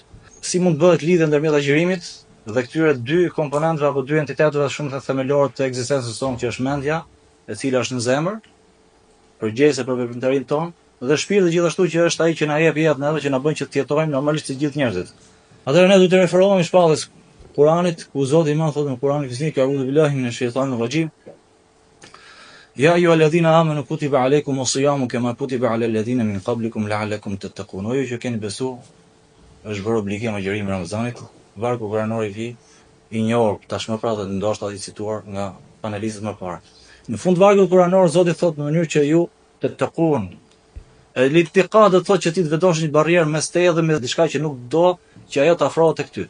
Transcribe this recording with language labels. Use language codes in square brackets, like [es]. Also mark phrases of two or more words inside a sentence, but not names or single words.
[sq] Si mund bëhet lidhja ndërmjet agjërimit dhe këtyre dy komponenteve apo dy entiteteve shumë të themelore të ekzistencës tonë që është mendja e cila është në zemër, përgjegjëse për veprimtarinë tonë, dhe shpirti gjithashtu që është ai që na jep jetën edhe që na bën që të jetojmë normalisht si gjithë njerëzit. Atëherë ne duhet të referohemi shpallës Kuranit, ku Zoti më thotë në Kur'anin [ar] بسم الله، أعوذ بالله من الشيطان الرجيم. يا أيها الذين آمنوا كتب عليكم الصيام كما كتب على الذين من قبلكم لعلكم تتقون. [sq] Ju që keni besuar, është bërë obligim agjërimi i Ramazanit, vargu kuranor i vi i njohur tashmë pra dhe ndoshta i cituar nga panelistët më parë. Në fund vargut kuranor Zoti thotë në mënyrë që ju tattaqun. L'ittiqa do të thotë që ti të vendosh një barrierë mes teje dhe mes diçka që nuk do që ajo të afrohet tek ty.